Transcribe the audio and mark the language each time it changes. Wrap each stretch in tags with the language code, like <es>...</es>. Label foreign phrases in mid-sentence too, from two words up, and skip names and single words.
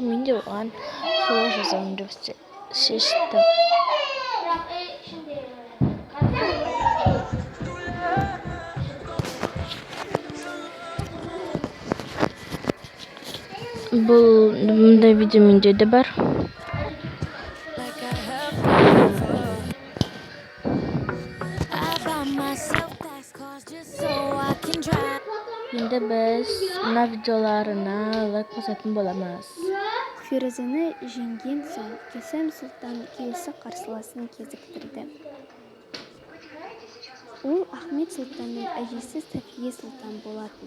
<kk>Мен де оған солай жазамын деп шештім. Бұндай видео менде де бар.</kk> <en>Like I have before. I buy myself fast cars just so I can drive.</en> <kk>Енді біз мына видеоларына лайк басатын боламыз. Ферузаны жеңген соң Кесем Сұлтан келесі қарсыласын кезіктірді. Ол Ахмет Сұлтанның әжесі Сафие Сұлтан болатын.</kk>